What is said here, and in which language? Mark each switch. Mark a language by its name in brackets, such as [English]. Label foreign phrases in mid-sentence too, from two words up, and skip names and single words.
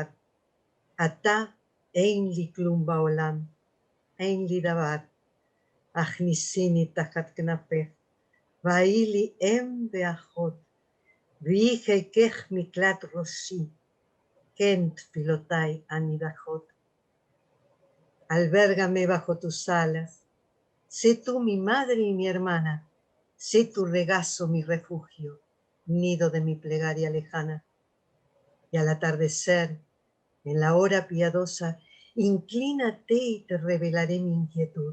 [Hebrew] עתה אין לי כלום בעולם, אין לי דבר. הכניסיני תחת כנפך, והי לי אם ואחות, והיא חיקך מקלט ראשי, כן תפילותיי הנידחות. [Spanish] Albergame bajo tus alas, sé tú mi madre y mi hermana, sé tu regazo, mi refugio, nido de mi plegaria lejana. Y al atardecer, en la hora piadosa, inclínate y te revelaré mi inquietud.